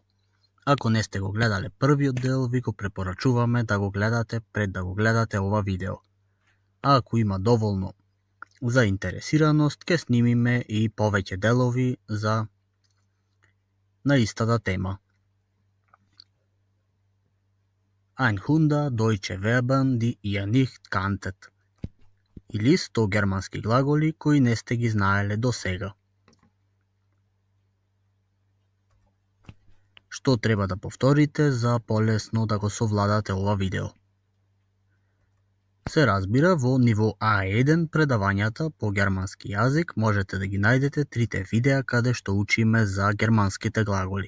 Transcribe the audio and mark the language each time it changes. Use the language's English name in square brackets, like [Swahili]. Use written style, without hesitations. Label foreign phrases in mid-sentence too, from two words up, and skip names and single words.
[Macedonian] Ако не сте го гледале првиот дел, ви го препорачуваме да го гледате пред да го гледате ова видео. А ако има доволно заинтересираност, ќе снимиме и повеќе делови на истата тема. [German] Ein Hunde Deutsche Verben, die ihr nicht kanntet. [Macedonian] Или 100 германски глаголи кои не сте ги знаеле до сега. Што треба да повторите за полесно да го совладате ова видео? Се разбира, во ниво А1 предавањата по германски јазик можете да ги најдете трите видеа каде што учиме за германските глаголи.